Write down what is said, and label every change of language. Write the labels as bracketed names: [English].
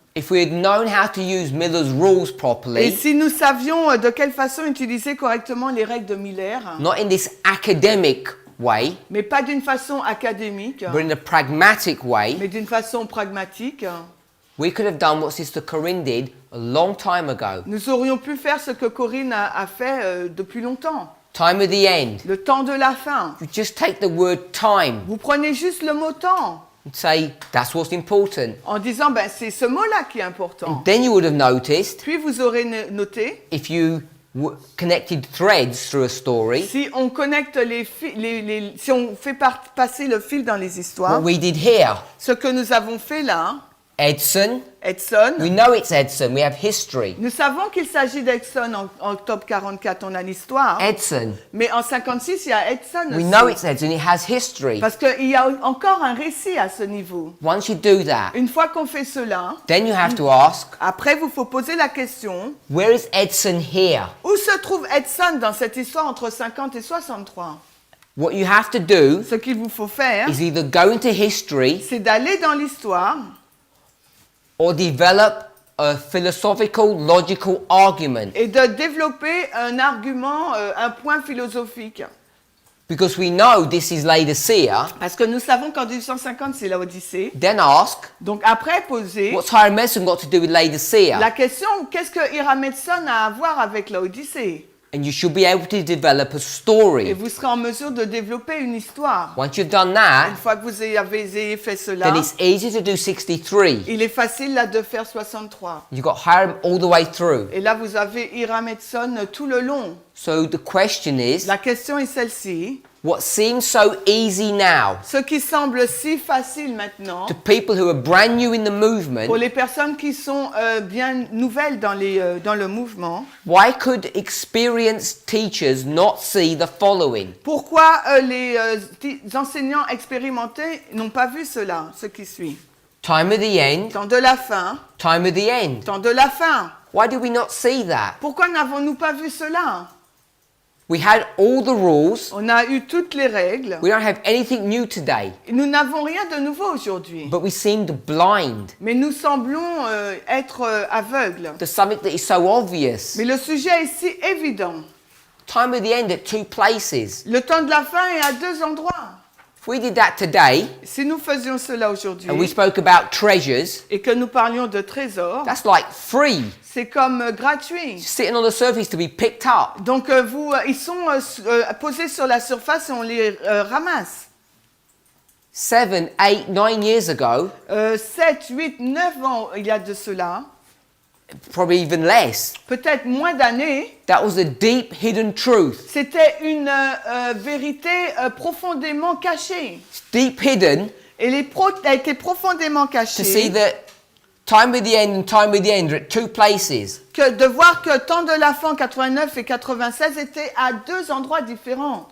[English] If we had known how to use Miller's rules [French] Et [English] properly, [French] si nous savions de quelle façon utiliser correctement les règles de Miller, [English] not in this academic way, [French] mais pas d'une façon académique, [English] but in a pragmatic way, [French] mais d'une façon pragmatique, [English] We could have done what Sister Corinne did a long time ago. [French] Nous aurions pu faire ce que Corinne a fait depuis longtemps. [English] Time of the end. [French] Le temps de la fin. [English] You just take the word time [French] Vous prenez juste le mot temps [English] and say, that's what's important. [French] en disant ben, c'est ce mot-là qui est important. [English] And then you would have noticed, [French] Puis vous aurez noté, [English] if you connected threads through a story, [French] si on connecte si on fait passer le fil dans les histoires, [English] what we did here. [French] ce que nous avons fait là, [English] Edson, [French] Edson, [English] we know it's Edson, we have history. [French] nous savons qu'il s'agit d'Edson en octobre 44, on a l'histoire. [English] Edson, [French] Mais en 56, il y a Edson [English] we [French] aussi. [English] know it's Edson, it has history. [French] Parce qu'il y a encore un récit à ce niveau. [English] Once you do that, [French] Une fois qu'on fait cela, [English] then you have to ask, [French] après, vous faut poser la question, [English] where is Edson here? [French] où se trouve Edson dans cette histoire entre 50 et 63? [English] What you have to do [French] Ce qu'il vous faut faire, [English] is either go into history [French] c'est d'aller dans l'histoire [English] or develop a philosophical, logical argument. [French] et de développer un argument, un point philosophique. [English] Because we know this is Laodicea, [French] Parce que nous savons qu'en 1850, c'est la Odyssée. [English] then ask, [French] Donc après, poser [English] what's Hiram Edson got to do with Laodicea? [French] la question, qu'est-ce que Hiram Edson a à voir avec la Odyssée? [English] And you should be able to develop a [French] Et [English] story. [French] vous serez en mesure de développer une histoire. [English] Once you've done [French] Une [English] that, [French] fois que vous ayez fait cela, [English] then it's easy to do 63. [French] il est facile là de faire 63. [English] You've got Hiram all the way through. [French] Et là, vous avez Hiram Edson tout le long. [English] So the question is, [French] La question est celle-ci. [English] what seems so easy now [French] Ce qui semble si facile maintenant, [English] to people who are brand new in the movement, [French] pour les personnes qui sont bien nouvelles dans le mouvement, [English] why could experienced teachers not see the following? [French] pourquoi les enseignants expérimentés n'ont pas vu cela, ce qui suit? [English] Time of the end, [French] Temps de la fin, [English] time of the end. [French] temps de la fin. [English] Why do we not see that? [French] Pourquoi n'avons-nous pas vu cela? [English] We had all the rules. [French] On a eu toutes les règles. [English] We don't have anything new today, [French] Nous n'avons rien de nouveau aujourd'hui. [English] but we seemed blind [French] Mais nous semblons être aveugles. [English] to something that is so obvious. [French] Mais le sujet est si évident. [English] Time of the end at two places. [French] Le temps de la fin est à deux endroits. [English] If we did that today [French] Si nous faisions cela [English] and we [French] aujourd'hui [English] spoke about treasures, [French] et que nous parlions de trésors, [English] that's like free, [French] c'est comme gratuit. [English] sitting on the surface to be picked up. [French] Donc ils sont posés sur la surface et on les ramasse. [English] 7, 8, 9 years ago, [French] 7, 8, 9 ans il y a de cela, [English] probably even less, [French] peut-être moins d'années, [English] that was a deep hidden truth. [French] c'était une vérité profondément cachée. [English] It's deep hidden [French] Elle a été profondément [English] to see [French] cachée. [English] that time of the end and time of the end are at two places. [French] Que de voir que temps de la fin 89 et 96 étaient à deux endroits différents.